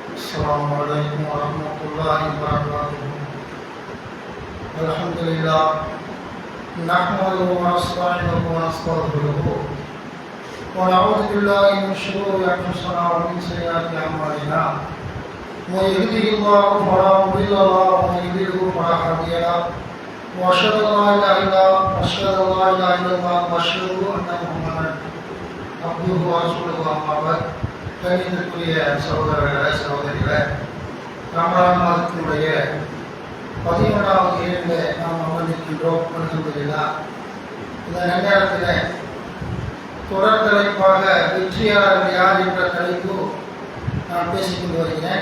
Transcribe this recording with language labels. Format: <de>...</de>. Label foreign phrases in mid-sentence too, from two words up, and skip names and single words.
<ar>السلام عليكم ورحمة الله وبركاته. الحمد لله نحمده ونستعينه ونستغفره ونعوذ بالله من شرور أنفسنا ومن سيئات أعمالنا. من يهده الله فلا مضل له ومن يضلل فلا هادي له. وأشهد أن لا إله إلا الله وأشهد أن محمدا عبده ورسوله. أما بعد,</ar> <ta>கணிதத்துக்குரிய சகோதரர்களே சகோதரிகளே, ரமலான் மாதத்தினுடைய 11வது இரவில் நாம் அமர்ந்திருக்கின்றோம். அல்ஹம்துலில்லாஹ். இந்த நேரத்தில் தொடர் தலைப்பாக வெற்றியாளர் யார் என்ற தலைப்பு நான் பேசிக்கொண்டு வருகிறேன்.</ta>